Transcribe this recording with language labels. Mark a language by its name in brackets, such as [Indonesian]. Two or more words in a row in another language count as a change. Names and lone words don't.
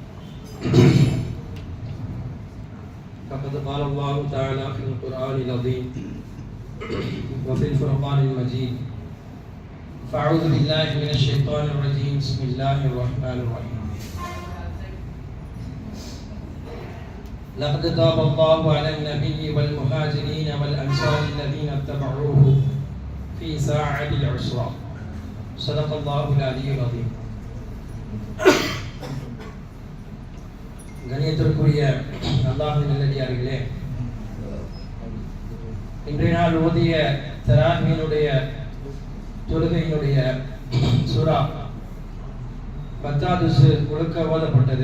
[Arabic] فقد قال الله تعالى في القرآن العظيم وفي الفرقان المجيد فأعوذ بالله من الشيطان الرجيم بسم الله الرحمن الرحيم لقد تاب الله على النبي والمهاجرين والأنصار الذين اتبعوه في ساعة العسرة صدق الله العلي العظيم. [Tamil] கணியத்திற்குரிய அல்லாஹ்வின் நல்லடியார்களே, இன்றைய நாள் ஓதிய தராஹ்வினுடைய தொழுகையினுடைய சூரா பத்தாதுசு கொடுக்க ஓதப்பட்டது.